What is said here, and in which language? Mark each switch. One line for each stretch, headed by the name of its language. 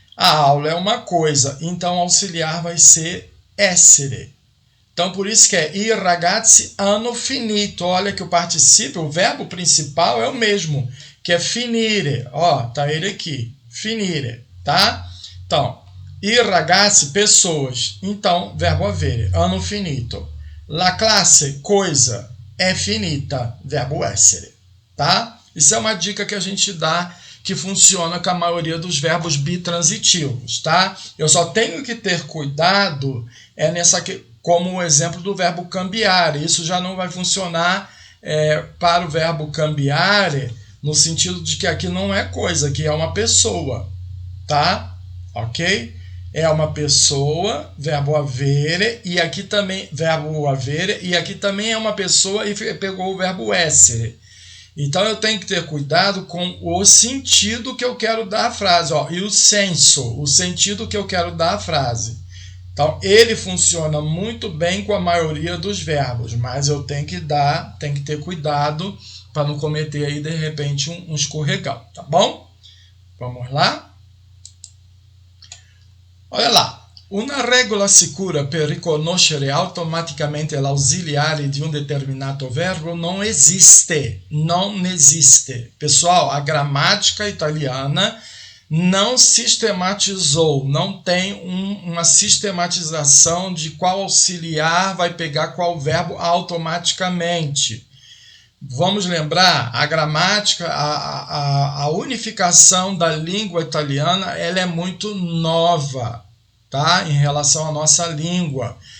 Portuguese: A aula é uma coisa, então auxiliar vai ser essere. Então, por isso que é
Italian: i ragazzi hanno finito.
Portuguese: Olha que o particípio, o verbo principal é o mesmo, que é finire. Ó, tá ele aqui, finire, tá? Então,
Italian: i ragazzi,
Portuguese: pessoas. Então, verbo avere,
Italian: hanno finito. La classe,
Portuguese: coisa,
Italian: è finita,
Portuguese: verbo essere, tá? Isso é uma dica que a gente dá, que funciona com a maioria dos verbos bitransitivos, tá? Eu só tenho que ter cuidado como o exemplo do verbo cambiare. Isso já não vai funcionar para o verbo cambiare, no sentido de que aqui não é coisa, aqui é uma pessoa, tá? Ok? É uma pessoa, verbo avere, e aqui também, verbo avere, e aqui também é uma pessoa e pegou o verbo essere. Então eu tenho que ter cuidado com o sentido que eu quero dar à frase, ó, e o senso, o sentido que eu quero dar à frase. Então ele funciona muito bem com a maioria dos verbos, mas eu tenho que ter cuidado para não cometer aí de repente um escorregão, tá bom? Vamos lá? Olha lá.
Italian: Una regola sicura per riconoscere automaticamente l'ausiliare di um determinato verbo
Portuguese: não existe. Não existe. Pessoal, a gramática italiana não sistematizou, não tem uma sistematização de qual auxiliar vai pegar qual verbo automaticamente. Vamos lembrar, a gramática, a unificação da língua italiana, ela é muito nova, tá? Em relação à nossa língua.